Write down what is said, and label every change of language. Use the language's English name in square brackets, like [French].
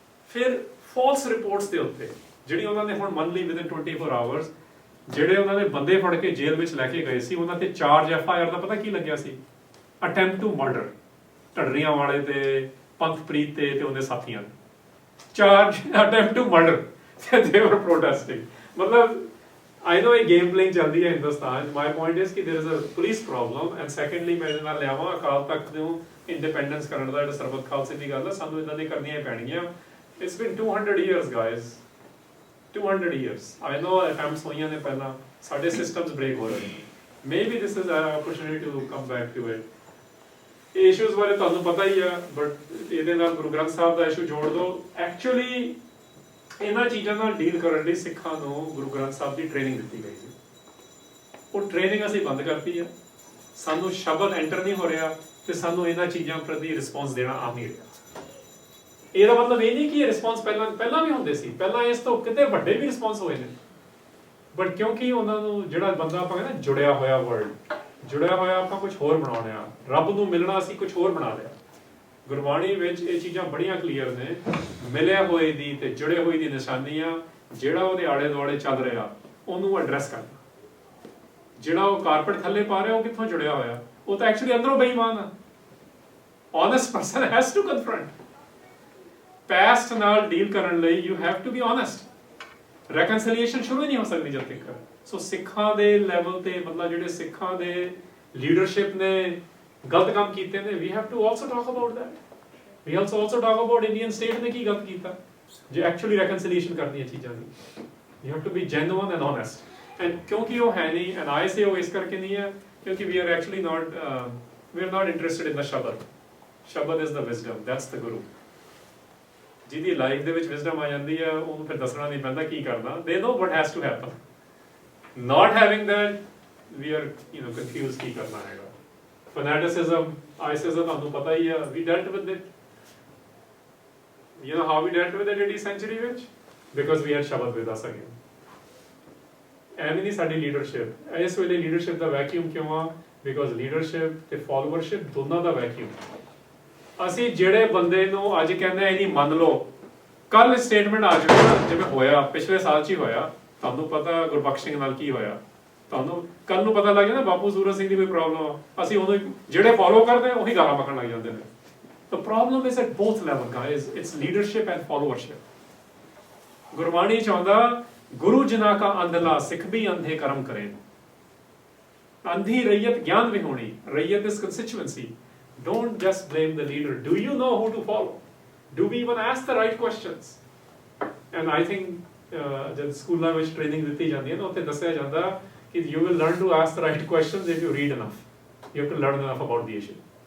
[Punjabi] ਫਿਰ false reports ਦੇ ਉੱਤੇ ਜਿਹੜੀ ਉਹਨਾਂ ਨੇ ਹੁਣ ਮੰਨ ਲਈ [English] within 24 hours, [Punjabi] ਜਿਹੜੇ ਉਹਨਾਂ ਨੇ ਬੰਦੇ ਫੜ ਕੇ ਜੇਲ੍ਹ ਵਿੱਚ ਲੈ ਕੇ ਗਏ ਸੀ, ਉਹਨਾਂ ਤੇ ਚਾਰਜ FIR ਦਾ ਪਤਾ ਕੀ ਲੱਗਿਆ ਸੀ? Attempt to murder. ਢੱਡਰੀਆਂ ਵਾਲੇ ਤੇ ਪੰਥਪ੍ਰੀਤ ਤੇ ਉਹਦੇ ਸਾਥੀਆਂ ਨੇ ਚਾਰਜ ਅਟੈਂਪਟ ਟੂ ਮਰਡਰ, ਤੇ ਦੇ ਵਰ ਪ੍ਰੋਟੈਸਟਿੰਗ। [English] ਮਤਲਬ I know a game playing [Punjabi] ਚੱਲਦੀ ਹੈ ਹਿੰਦੁਸਤਾਨ। [English] My point is [Punjabi] ਕਿ [English] there is a police problem, [Punjabi] and secondly ਮੈਂ ਇਹਦੇ ਨਾਲ ਲਿਆਵਾਂ ਅਕਾਲ ਤਖਤ ਨੂੰ ਇੰਡੀਪੈਂਡੈਂਸ ਕਰਨ ਦਾ ਜਿਹੜਾ ਸਰਬੱਤ ਖਾਲਸੇ ਦੀ ਗੱਲ ਹੈ, ਸਾਨੂੰ ਇਦਾਂ ਦੀਆਂ ਕਰਨੀਆਂ ਪੈਣਗੀਆਂ। [English] It's been 200 years guys, 200 years। I know attempts [Punjabi] ਹੋਈਆਂ ਨੇ ਪਹਿਲਾਂ, ਸਾਡੇ systems break ਹੋ ਰਹੇ ਨੇ। [English] Maybe this is an opportunity to come back to it। [Punjabi] ਇਹ issues ਬਾਰੇ ਤੁਹਾਨੂੰ ਪਤਾ ਹੀ ਆ, but ਇਹਦੇ ਨਾਲ ਗੁਰੂ ਗ੍ਰੰਥ ਸਾਹਿਬ ਦਾ issue ਜੋੜ ਦਿਓ। Actually ਇਹਨਾਂ ਚੀਜ਼ਾਂ ਨਾਲ ਡੀਲ ਕਰਨ ਲਈ ਸਿੱਖਾਂ ਨੂੰ ਗੁਰੂ ਗ੍ਰੰਥ ਸਾਹਿਬ ਦੀ ਟ੍ਰੇਨਿੰਗ ਦਿੱਤੀ ਗਈ ਸੀ। ਉਹ ਟ੍ਰੇਨਿੰਗ ਅਸੀਂ ਬੰਦ ਕਰਤੀ ਹੈ। ਸਾਨੂੰ ਸ਼ਬਦ ਐਂਟਰ ਨਹੀਂ ਹੋ ਰਿਹਾ ਤੇ ਸਾਨੂੰ ਇਹਨਾਂ ਚੀਜ਼ਾਂ ਪ੍ਰਤੀ ਰਿਸਪੌਂਸ ਦੇਣਾ ਆ ਨਹੀਂ ਰਿਹਾ। ਇਹਦਾ ਮਤਲਬ ਇਹ ਨਹੀਂ ਕਿ ਇਹ ਰਿਸਪੌਂਸ ਪਹਿਲਾਂ ਵੀ ਹੁੰਦੇ ਸੀ, ਪਹਿਲਾਂ ਇਸ ਤੋਂ ਕਿਤੇ ਵੱਡੇ ਵੀ ਰਿਸਪੌਂਸ ਹੋਏ ਨੇ, ਬਟ ਕਿਉਂਕਿ ਉਹਨਾਂ ਨੂੰ ਜਿਹੜਾ ਬੰਦਾ ਆਪਾਂ ਕਹਿੰਦੇ ਜੁੜਿਆ ਹੋਇਆ ਵਰਲਡ, ਜੁੜਿਆ ਹੋਇਆ ਆਪਾਂ ਕੁਝ ਹੋਰ ਬਣਾਉਣੇ ਆ, ਰੱਬ ਨੂੰ ਮਿਲਣਾ ਅਸੀਂ ਕੁਝ ਹੋਰ ਬਣਾ ਲਿਆ। ਗੁਰਬਾਣੀ ਵਿੱਚ ਇਹ ਚੀਜ਼ਾਂ ਬੜੀਆਂ ਕਲੀਅਰ ਨੇ। ਮਿਲਿਆ ਹੋਏ ਦੀ ਤੇ ਜੁੜੇ ਹੋਏ ਦੀ ਨਿਸ਼ਾਨੀ ਆ ਜਿਹੜਾ ਉਹਦੇ ਆਲੇ ਦੁਆਲੇ ਚੱਲ ਰਿਹਾ ਉਹਨੂੰ ਐਡਰੈਸ ਕਰਨਾ। ਜਿਹੜਾ ਉਹ ਕਾਰਪੇਟ ਥੱਲੇ ਪਾ ਰਿਹਾ ਉਹ ਕਿੱਥੋਂ ਜੁੜਿਆ ਹੋਇਆ? ਉਹ ਤਾਂ ਐਕਚੁਅਲੀ ਅੰਦਰੋਂ ਬੇਈਮਾਨ ਆ। [English] honest person has to confront। past [Punjabi] ਨਾਲ ਡੀਲ ਕਰਨ ਲਈ [English] you have to be honest। [Punjabi] ਰੈਕਨਸੀਲੀਏਸ਼ਨ ਸ਼ੁਰੂ ਹੀ ਨਹੀਂ ਹੋ ਸਕਦੀ ਜਦ ਤੱਕ। ਸੋ ਸਿੱਖਾਂ ਦੇ ਲੈਵਲ ਤੇ ਮਤਲਬ ਜਿਹੜੇ ਸਿੱਖਾਂ ਦੇ ਲੀਡਰਸ਼ਿਪ ਨੇ ਗਲਤ ਕੰਮ ਕੀਤੇ ਨੇ, [English] We have to also talk about that. We also talk about [Punjabi] Indian state ਨੇ ਕੀ ਗਲਤ ਕੀਤਾ ਜੇ ਐਕਚੁਅਲੀ ਰੈਕਨਸੀਲੀਏਸ਼ਨ ਕਰਨੀ ਹੈ ਚੀਜ਼ਾਂ ਦੀ। [English] You have to be genuine and honest. And [Punjabi] ਕਿਉਂਕਿ ਉਹ ਹੈ ਨਹੀਂ, [English] and I say [Punjabi] ਉਹ ਇਸ ਕਰਕੇ ਨਹੀਂ ਹੈ ਕਿਉਂਕਿ [English] We are actually not interested in the Shabad. Shabad is the wisdom, that's the Guru. [Punjabi] ਜਿਹਦੀ ਲਾਈਫ ਦੇ ਵਿੱਚ ਵਿਜ਼ਡਮ ਆ ਜਾਂਦੀ ਹੈ ਉਹਨੂੰ ਫਿਰ ਦੱਸਣਾ ਨਹੀਂ ਪੈਂਦਾ ਕੀ ਕਰਨਾ। [English] They know what has to happen. Not having that, we are confused [Punjabi] ਕੀ ਕਰਨਾ ਹੈਗਾ। [English] Fanaticism, ISISm [Punjabi] ਤੁਹਾਨੂੰ ਪਤਾ ਹੀ ਹੈ, [English] we dealt with it. You know how we dealt with it 18th century ਵਿੱਚ? Because we had Shabad with us again. [Punjabi] ਐਵੇਂ ਨਹੀਂ ਸਾਡੀ leadership. ਇਸ ਵੇਲੇ ਲੀਡਰਸ਼ਿਪ ਦਾ ਵੈਕਿਊਮ ਕਿਉਂ ਆ? ਬਿਕੋਜ਼ ਲੀਡਰਸ਼ਿਪ ਤੇ ਫਾਲੋਵਰਸ਼ਿਪ ਦੋਨਾਂ ਦਾ ਵੈਕਿਊਮ। ਅਸੀਂ ਜਿਹੜੇ ਬੰਦੇ ਨੂੰ ਅੱਜ ਕਹਿੰਦੇ ਆ ਨਹੀਂ ਮੰਨ ਲਓ, ਕੱਲ ਸਟੇਟਮੈਂਟ ਆ ਜਾਵੇ ਜਿਵੇਂ ਹੋਇਆ ਪਿਛਲੇ ਸਾਲ 'ਚ ਹੀ ਹੋਇਆ। ਤੁਹਾਨੂੰ ਪਤਾ ਗੁਰਬਖਸ਼ ਸਿੰਘ ਨਾਲ ਕੀ ਹੋਇਆ, ਤੁਹਾਨੂੰ ਕੱਲ ਨੂੰ ਪਤਾ ਲੱਗ ਜਾਂਦਾ ਬਾਪੂ ਸੂਰਤ ਸਿੰਘ ਦੀ ਕੋਈ ਪ੍ਰੋਬਲਮ ਆ, ਅਸੀਂ ਉਹਨੂੰ ਜਿਹੜੇ ਫੋਲੋ ਕਰਦੇ ਉਹੀ ਗਾਲਾਂ ਪਕੜਨ ਲੱਗ ਜਾਂਦੇ ਨੇ। [English] The problem is at both level guys, it's leadership and followership। [Punjabi] Gurbani ਚਾਹੁੰਦਾ ਗੁਰੂ ਜਿਨਾ ਕਾ ਅੰਧਲਾ ਸਿੱਖ ਵੀ ਅੰਧੇ ਕਰਮ ਕਰੇ। ਅੰਧੀ ਰਈਅਤ ਗਿਆਨ ਵਿਹੂਣੀ, ਰਈਅਤ [English] is constituency। Don't just blame the leader. Do you know who to follow? Do we even ask the right questions? And I think [Punjabi] ਜਦ ਸਕੂਲਾਂ ਵਿੱਚ training ਦਿੱਤੀ ਜਾਂਦੀ ਹੈ ਨਾ ਉੱਥੇ ਦੱਸਿਆ ਜਾਂਦਾ ਕਿ [English] you will learn to ask the right questions if you read enough. You have to learn enough about the issue.